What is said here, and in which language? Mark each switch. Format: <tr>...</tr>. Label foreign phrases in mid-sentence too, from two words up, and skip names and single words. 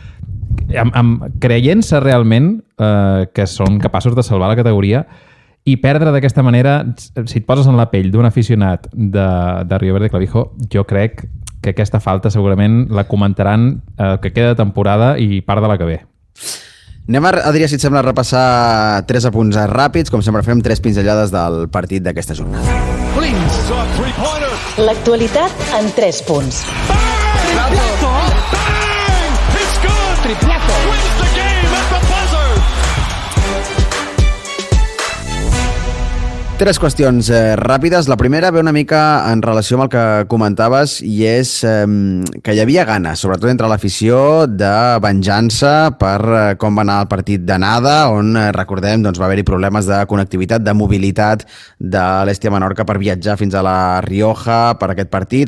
<ca>creient-se realment que són capaços de salvar la categoria, i perdre d'aquesta manera, si et poses en la pell d'un aficionat de Rio Verde Clavijo, jo crec que aquesta falta segurament la comentaran que queda de temporada i part de la que ve. Anem, Adrià, si et sembla, a repassar 3 apunts ràpids, com sempre fem 3 pinzellades del partit d'aquesta jornada. L'actualitat en 3 punts.</ca> <en>Triplazo! Bang! It's good! Triplazo! Wins the game at the buzzer!</en> <ca>3 qüestions ràpides. La primera ve una mica en relació amb el que comentaves i és que hi havia ganes, sobretot entre l'afició, de venjança per com va anar el partit d'anada, on, recordem, doncs, va haver-hi problemes de connectivitat, de mobilitat de l'Èstia Menorca per viatjar fins a la Rioja per aquest partit.</ca>